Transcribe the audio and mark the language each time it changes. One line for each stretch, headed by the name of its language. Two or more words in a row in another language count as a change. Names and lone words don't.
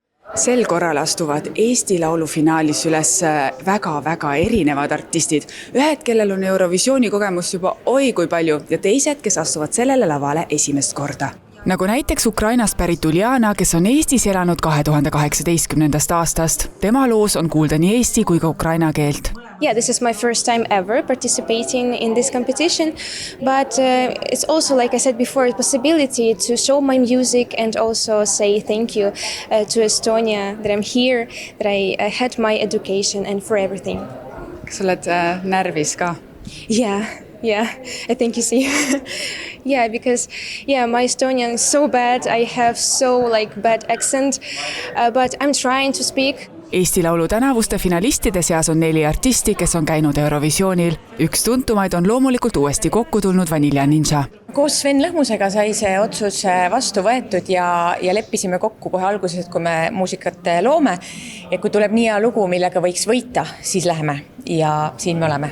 Estonian: Sel korral astuvad Eesti Laulu finaalis üles väga-väga erinevad artistid. Ühed, kellel on Eurovisiooni kogemus juba oi kui palju ja teised, kes astuvad sellele lavale esimest korda. Nagu näiteks Ukrainast pärit Uljana, kes on Eestis elanud 2018. aastast. Tema loos on kuulda nii eesti kui ka ukraina keelt.
English: Yeah, this is my first time ever participating in this competition, but it's also, like I said before, a possibility to show my music and also say thank you to Estonia, that I'm here, that I had my education and for everything.
Estonian: Kas oled närvis ka?
English: Yeah, I think you see. Yeah, because my Estonian is so bad, I have so bad accent, but I'm trying to speak.
Estonian: Eesti Laulu tänavuste finalistide seas on 4 artisti, kes on käinud Eurovisioonil. Üks tuntumaid on loomulikult uuesti kokku tulnud Vanilla Ninja. Koos Sven Lõhmusega sai see otsus vastu võetud ja leppisime kokku kohe alguses, kui me muusikat loome. Ja kui tuleb nii hea lugu, millega võiks võita, siis läheme ja siin me oleme.